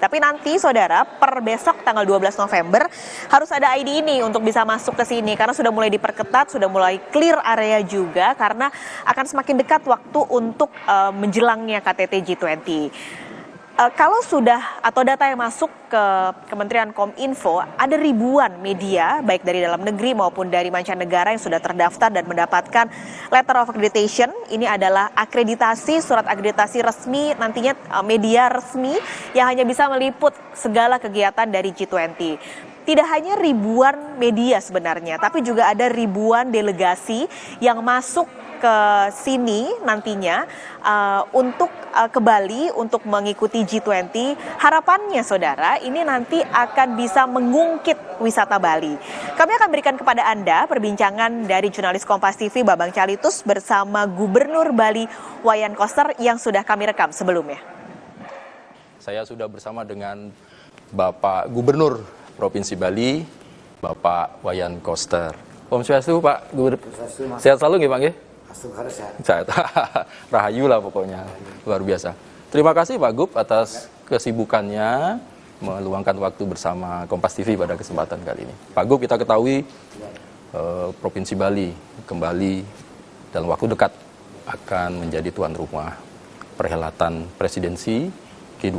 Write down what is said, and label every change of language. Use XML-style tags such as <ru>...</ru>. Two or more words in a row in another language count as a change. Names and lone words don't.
<id>Tapi nanti saudara, per besok tanggal 12 November harus ada ID ini untuk bisa masuk ke sini karena sudah mulai diperketat, sudah mulai</id> <en>clear area</en> <id>juga karena akan semakin dekat waktu untuk menjelangnya KTT G20. Kalau sudah atau data yang masuk ke Kementerian Kominfo, ada ribuan media baik dari dalam negeri maupun dari mancanegara yang sudah terdaftar dan mendapatkan</id> <en>letter of accreditation.</en> <id>Ini adalah akreditasi, surat akreditasi resmi, nantinya media resmi yang hanya bisa meliput segala kegiatan dari G20. Tidak hanya ribuan media sebenarnya, tapi juga ada ribuan delegasi yang masuk ke sini nantinya untuk ke Bali untuk mengikuti G20. Harapannya saudara, ini nanti akan bisa mengungkit wisata Bali. Kami akan berikan kepada Anda perbincangan dari jurnalis Kompas TV Babang Calitus bersama Gubernur Bali Wayan Koster yang sudah kami rekam sebelumnya. Saya sudah bersama dengan Bapak Gubernur Provinsi Bali, Bapak Wayan Koster. Om Swastiastu Pak Gubernur. Sehat selalu nggih Pak nggih? Sehat. Rahayu lah pokoknya, luar biasa. Terima kasih Pak Gub atas kesibukannya meluangkan waktu bersama Kompas TV pada kesempatan kali ini. Pak Gub, kita ketahui Provinsi Bali kembali dalam waktu dekat akan menjadi tuan rumah perhelatan presidensi G20.</id>